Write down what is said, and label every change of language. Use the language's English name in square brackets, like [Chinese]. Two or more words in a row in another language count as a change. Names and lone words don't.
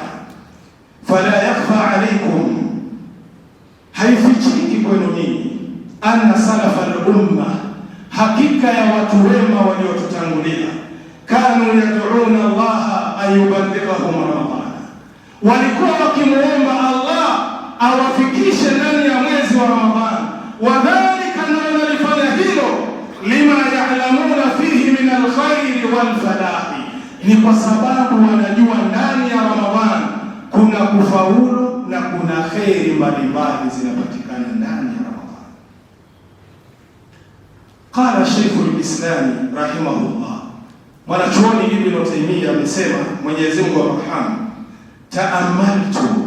[Arabic] فلا يخفى عليكم, [Swahili] haifichiki kwenu nyinyi, [Arabic] أن سلف الأمة, [Swahili] hakika ya watu wema waliotutangulia, [Arabic] كانوا يدعون الله أيبلغهم رمضان, [Swahili] walikuwa wakimuomba Allah awafikishe ndani ya mwezi wa Ramadhani. Wadhalika, na wanalifanya hilo, [Arabic] لما يعلمون فيه من الخير والفلاح, [Swahili] ni kwa sababu wanajua ndani ya Ramadhani kuna kufaulu na kuna kheri mbalimbali zinapatikana ndani ya Ramadhani. [Arabic] قال شيخ الإسلام رحمه الله, [Swahili] mwanachuoni Ibn Taymiyyah amesema, Mwenyezi Mungu amrhamu, taamaltu